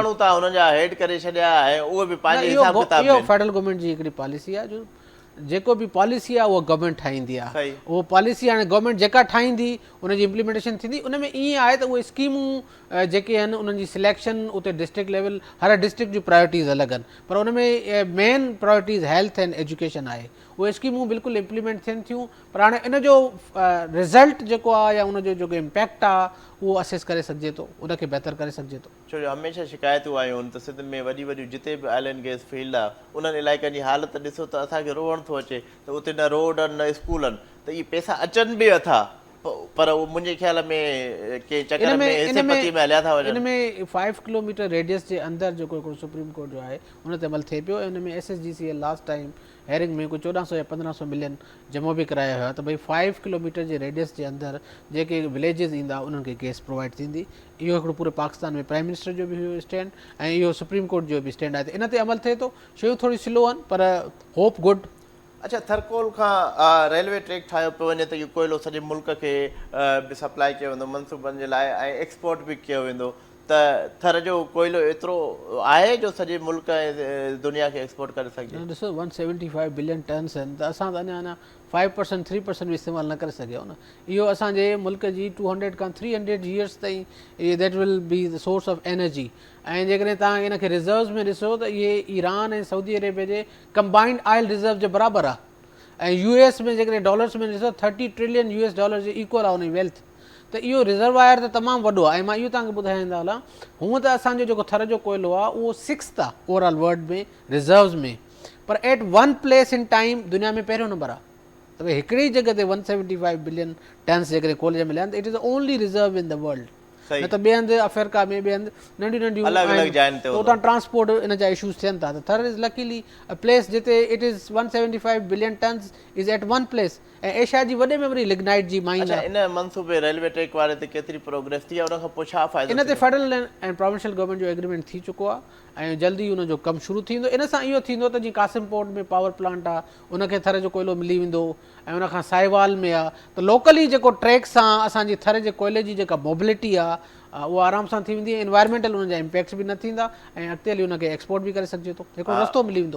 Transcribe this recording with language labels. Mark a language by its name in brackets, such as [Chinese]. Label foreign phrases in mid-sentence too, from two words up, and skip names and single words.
[Sindhi] माण्हू तव्हां हुननि जा हेड करे छॾिया ऐं उहे बि पंहिंजे हिसाब किताब इहो [English] federal government [Sindhi] जी हिकिड़ी पॉलिसी आहे, जो जेको बि पॉलिसी आहे उहा गवर्नमेंट ठाहींदी आहे। उहो पॉलिसी हाणे गवर्नमेंट जेका ठाहींदी उनजी इम्प्लीमेंटेशन थींदी। उन में ईअं आहे त उहे स्कीमूं जेके आहिनि उन्हनि जी सिलेक्शन उते [English] district level, [Sindhi] हर डिस्ट्रिक्ट जी प्रायोरिटीज़ अलॻि आहिनि, पर उन में [English] main priorities health and education [Sindhi] आहे। उहे स्कीमूं बिल्कुलु इम्प्लीमेंट थियनि थियूं, पर हाणे इन जो रिज़ल्ट जेको आहे या उनजो जेको इम्पैक्ट आहे उहो असेस करे सघिजे थो, उनखे बहितर करे सघिजे थो। छो जो हमेशह शिकायतूं आयूं आहिनि त सिंध में वॾी वॾियूं जिते बि [English] oil and gas field [Sindhi] आहे उन्हनि इलाइक़नि जी हालति ॾिसो त असांखे रोअण थो अचे त उते न रोड आहिनि न स्कूल आहिनि, त इहे पैसा अचनि बि अथा, पर उहो मुंहिंजे ख़्याल में के चकर में हिसेपती में हलिया था वञनि। इन में 5 किलोमीटर रेडियस जे अंदरि जेको हिकिड़ो सुप्रीम कोर्ट जो आहे उन ते अमल थिए पियो ऐं उन में SSGCL [English] last time hearing [Sindhi] में कोई 1400 या 1500 मिलियन जमा बि कराया हुआ त भई 5 किलोमीटर जे रेडियस जे अंदरि जेके विलेजिस ईंदा उन्हनि खे गैस प्रोवाइड थींदी। इहो हिकिड़ो पूरे पाकिस्तान में [English] prime minister [Sindhi] जो बि हुयो स्टैंड ऐं इहो सुप्रीम कोर्ट जो बि स्टैंड आहे, त इन ते अमल थिए थो। शयूं थोरी स्लो आहिनि पर [English] hope good. [Sindhi] अच्छा, थरकोल खां रेलवे ट्रैक ठाहियो पियो वञे त इहो कोयलो सॼे मुल्क खे बि सप्लाई कयो वेंदो मनसूबनि जे लाइ ऐं एक्सपोर्ट बि कयो वेंदो, त थर जो कोयलो एतिरो आहे जो सॼे मुल्क ऐं दुनिया खे एक्सपोर्ट करे सघे? ॾिसो 175 बिलियन टन्स आहिनि, त असां त अञा 5% 3% बि इस्तेमालु न करे सघियो न। इहो असांजे मुल्क जी 200 खां 300 ईयर्स ताईं [English] that will be the source of energy. [Sindhi] ऐं जेकॾहिं तव्हां इन खे रिज़र्व्स में ॾिसो त इहे ईरान ऐं सऊदी अरेबिया जे [English] combined oil reserve [Sindhi] जे बराबरि आहे ऐं US में जेकॾहिं डॉलर्स में ॾिसो 30 ट्रिलियन US जे इक्वल आहे उन वेल्थ। त इहो रिज़र्वायर त तमामु वॾो आहे ऐं मां इहो तव्हांखे ॿुधाईंदा हलां, हूअं त असांजो जेको थर जो कोयलो आहे उहो 6th आहे [English] overall world [Sindhi] में रिज़र्व्स में, पर [English] at one place in time [Sindhi] दुनिया में पहिरियों नंबर आहे। त भई हिकिड़ी जॻह ते 175 बिलियन टन्स जेकॾहिं कोयले जा मिलिया आहिनि त [English] it is the only reserve in the world. [Sindhi] न त ॿिए हंधि अफ्रीका में ॿिए हंधि नंढियूं नंढियूं उतां ट्रांसपोर्ट इन जा इशूज़ थियनि था। त थर [English] is luckily a place [Sindhi] जिते [English] it is 175 billion tons is at one place [Sindhi] ऐं एशिया जी वॾे में वॾी लिग्नाइट जी माइन आहे। इन मनसूबे रेलवे ट्रैक वारे ते केतिरी प्रोग्रेस थी आहे, उन खां पोइ छा फ़ाइदो? इन ते फेडरल ऐं [English] provincial government [Sindhi] जो एग्रीमेंट थी चुको आहे ऐं जल्दी उन जो कमु शुरू थींदो। इन सां इहो थींदो त जीअं कासिम पोर्ट में [English] power plant [Sindhi] आहे उनखे थर जो कोयलो मिली वेंदो ऐं उनखां साहिवाल में आहे त लोकली जेको ट्रैक सां असांजी थर जे कोयले जी जेका मोबिलिटी आहे उहा आराम सां थी वेंदी, एनवायरमेंटल उन जा इम्पैक्ट्स बि न थींदा ऐं अॻिते हली उनखे एक्सपोर्ट बि करे सघिजे थो, हिकिड़ो रस्तो मिली वेंदो।